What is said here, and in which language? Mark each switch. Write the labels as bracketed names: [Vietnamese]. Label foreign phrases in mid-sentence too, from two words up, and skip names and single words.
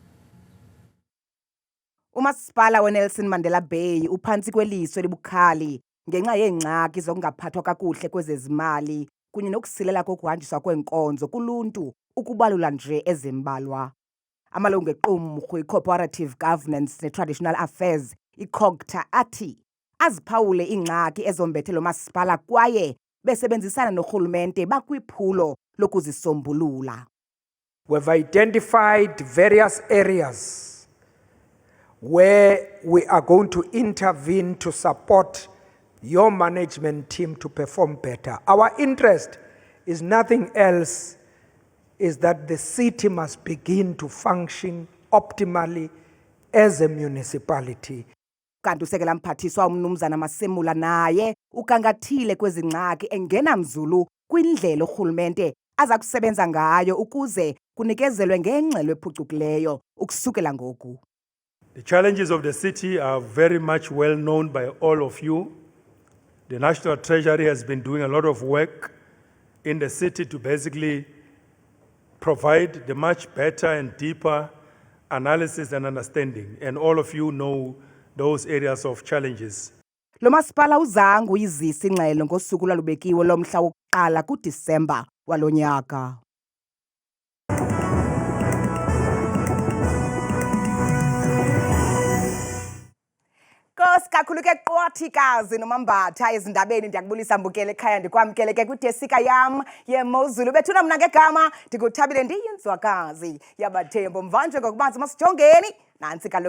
[Xhosa] Umasipala weNelson Mandela Bay uphantsi kweliso elibukhali ngenxa yeengxaki zokungaphathwa kakuhle kwezezimali kunye nokusilela kokuhanjiswa kwenkonzo kuluntu ukubalula nje ezimbalwa. Amalungu equmrhu i-Cooperative Governance ne-Traditional Affairs iCOGTA athi aziphawule iingxaki ezombethe lo masipala kwaye besebenzisana norhulumente bakwiphulo lokuzisombulula. [English] We've identified various areas where we are going to intervene to support your management team to perform better. Our interest is nothing else, is that the city must begin to function optimally as a municipality. [Xhosa] Kanti usekela mphathiswa umnumzana Masimula naye ukangathile kwezi ngxaki engena mzulu kwindlela urhulumente aza kusebenza ngayo ukuze kunikezelwe ngengxelo ephucukileyo ukusukela ngoku. [English] The challenges of the city are very much well known by all of you. The National Treasury has been doing a lot of work in the city to basically provide the much better and deeper analysis and understanding, and all of you know those areas of challenges. [Xhosa] Lo masipala uzange uyizisa ingxelo ngosuku lwalubekiwe lomhla wokuqala kuDisemba walonyaka. Kakhulu ke qwathikazi nomambatha ezindabeni ndiyakubulisa mbukele ekhaya ndikwamkele ke kwidesika yam yeMozulu bethuna mna ngegama ndikuthabile ndiyinzwakazi yabathembo mvanje ngokubanzi masijongeni nansi kaloku